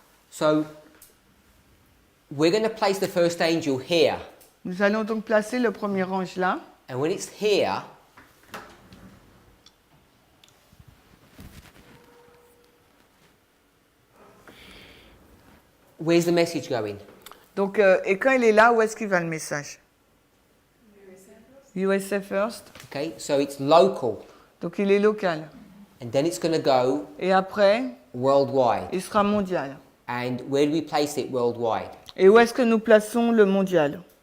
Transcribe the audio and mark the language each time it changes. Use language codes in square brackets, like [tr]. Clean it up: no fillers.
[en] So, we're going to place the first angel here. [fr] Nous allons donc placer le premier ange là. [en] And when it's here, where's the message going? [fr] Donc, et quand il est là, où est-ce qu'il va le message? [en] USA first. Okay, so it's local. [fr] Donc il est local. [en] And then it's going to go [fr] Et après, [en] worldwide. [fr] il sera mondial. [en] And where do we place it worldwide? [fr] Et où est-ce que nous plaçons le mondial?